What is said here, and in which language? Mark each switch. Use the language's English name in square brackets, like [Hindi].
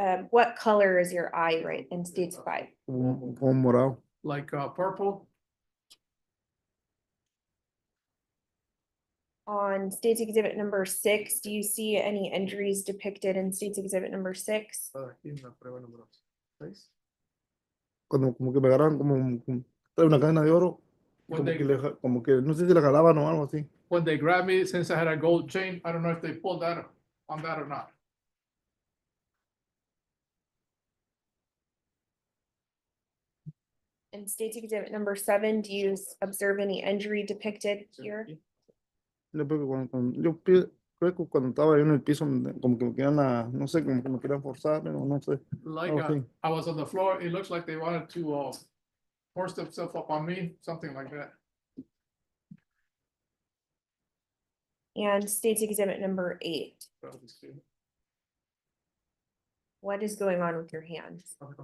[English] what color is your eye right in stage 5? [Spanish] como morado. [English] Like purple? On State's Exhibit number 6, do you see any injuries depicted in State's Exhibit number 6? [Spanish] Aquí en la prueba número 6. Cuando como que me agarraron como trae una cadena de oro. Y [English] When [Spanish] como [English] they- [Spanish] que, como que no sé si la jalaban o algo así. [English] When they grabbed me, since I had a gold chain, I don't know if they pulled that on that or not. In State's Exhibit number 7, do you observe any injury depicted here? [Spanish] Yo creo que creo que cuando estaba yo en el piso, como que me querían, no sé, como que me querían forzar, o no sé. [English] Like Oh, okay. I was on the floor, it looks like they wanted to force themselves up on me, something like that. And State's Exhibit number 8, what is going on with your hands?